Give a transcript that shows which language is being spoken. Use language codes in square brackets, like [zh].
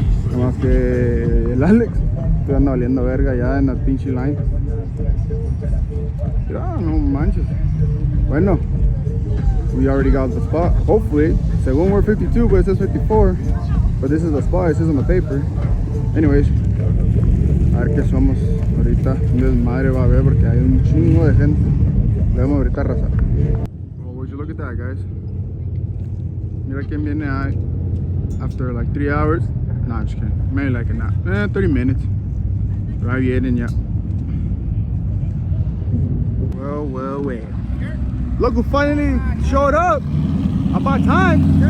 [es] Nada más que el Alex estoy anda valiendo verga ya en la pinche line. Mira, no manches. [en] Bueno, we already got the spot. Hopefully, según we're 52, but it says 54. But this is the spot, it says on the paper. [es] Anyways, a ver qué somos ahorita. Un desmadre va a haber porque hay un chingo de gente. Debemos ahorita arrasar. [en] Well, would you look at that, guys? [es] Mira quién viene ahí. [en] After like 3 hours. Nah, I'm just kidding. Maybe like a 30 minutes. [es] Pero ahí vienen ya. [en] Well. Look who finally showed up. About time.